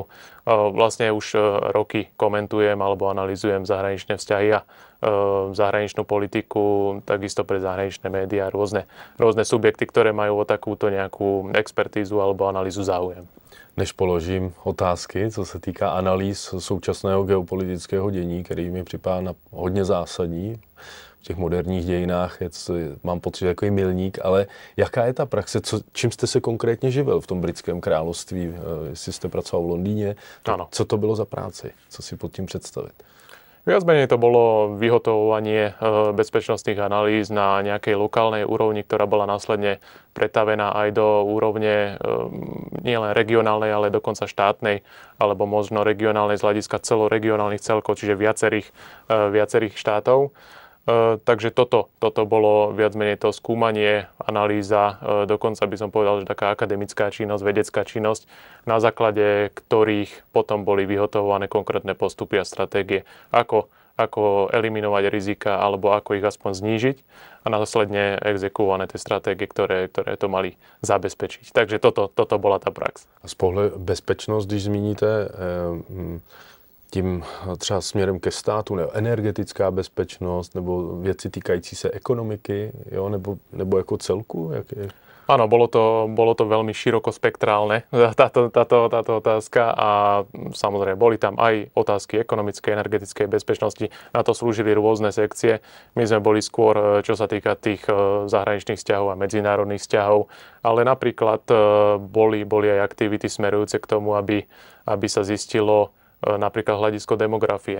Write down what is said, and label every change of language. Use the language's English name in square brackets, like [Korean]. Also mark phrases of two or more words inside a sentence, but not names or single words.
[Slovak] Vlastne už roky komentujem alebo analyzujem zahraničné vzťahy a zahraničnú politiku, takisto pre zahraničné médiá, rôzne subjekty, ktoré majú o takúto nejakú expertízu alebo analýzu záujem. [Czech] Než položím otázky, co se týká analýz současného geopolitického dění, který mi připadá hodně zásadní v těch moderních dějinách, mám pocit, že takový milník, ale jaká je ta praxe, čím jste se konkrétně živil v tom britském království, jestli jste pracoval v Londýně, co to bylo za práci, co si pod tím představit? [Slovak] Viac menej to bolo vyhotovovanie bezpečnostných analýz na nejakej lokálnej úrovni, ktorá bola následne pretavená aj do úrovne nielen regionálnej, ale dokonca štátnej, alebo možno regionálnej z hľadiska celoregionálnych celkov, čiže viacerých štátov. Takže toto bolo viac menej to skúmanie, analýza, dokonca by som povedal, že taká akademická činnosť, vedecká činnosť, na základe ktorých potom boli vyhotovované konkrétne postupy a stratégie, ako eliminovať rizika alebo ako ich aspoň znížiť a následne exekuované tie stratégie, ktoré to mali zabezpečiť. Takže toto bola tá prax. [Czech] A z pohledu bezpečnosť, když zmíníte tím třeba směrem ke státu, nebo energetická bezpečnost, nebo věci týkající se ekonomiky, jo, nebo jako celku? Jak je? [Slovak] Áno, bolo to veľmi širokospektrálne, táto otázka a samozrejme boli tam aj otázky ekonomickej, energetickej bezpečnosti. Na to slúžili rôzne sekcie. My sme boli skôr, čo sa týka tých zahraničných vzťahov a medzinárodných vzťahov, ale napríklad boli aj aktivity smerujúce k tomu, aby sa zistilo napríklad hľadisko demografie.